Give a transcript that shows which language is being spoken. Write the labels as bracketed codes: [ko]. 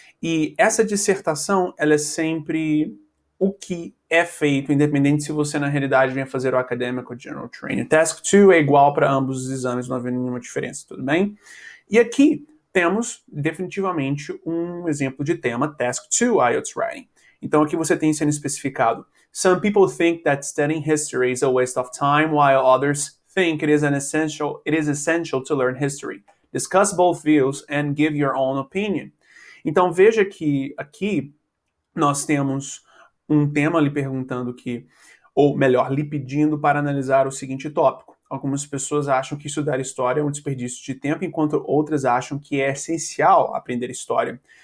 [pt] E essa dissertação, ela é sempre o que é feito, independente se você na realidade vem fazer o acadêmico ou general training. Task 2 é igual para ambos os exames, não havendo nenhuma diferença, tudo bem? E aqui temos definitivamente um exemplo de tema Task 2 IELTS Writing. Então aqui você tem sendo especificado: [en] Some people think that studying history is a waste of time, while others think it is essential to learn history. Discuss both views and give your own opinion. [pt] Então veja que aqui nós temos um tema lhe perguntando que, ou melhor, lhe pedindo para analisar o seguinte tópico. Algumas pessoas acham que estudar história é um desperdício de tempo, enquanto outras acham que é essencial aprender história.